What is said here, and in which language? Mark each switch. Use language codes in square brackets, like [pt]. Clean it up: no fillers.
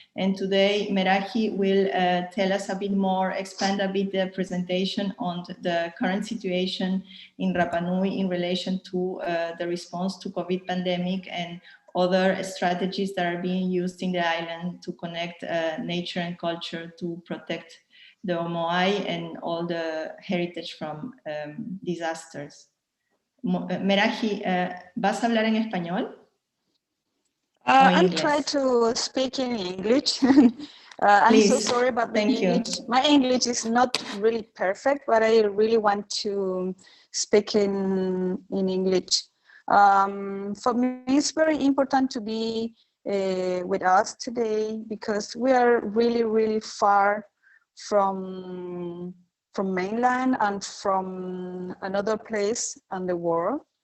[en] And today, Meraji will tell us a bit more, expand a bit the presentation on the current situation in Rapa Nui in relation to the response to COVID pandemic and other strategies that are being used in the island to connect nature and culture to protect the Moai and all the heritage from disasters. [es] Meraji, ¿vas a hablar en español? [en] I'll try to speak in English. I'm so sorry about the English. My English is not really perfect, but I really want to speak in English. For me, it's very important to be with us today because we are really, really far from mainland and from another place in the world.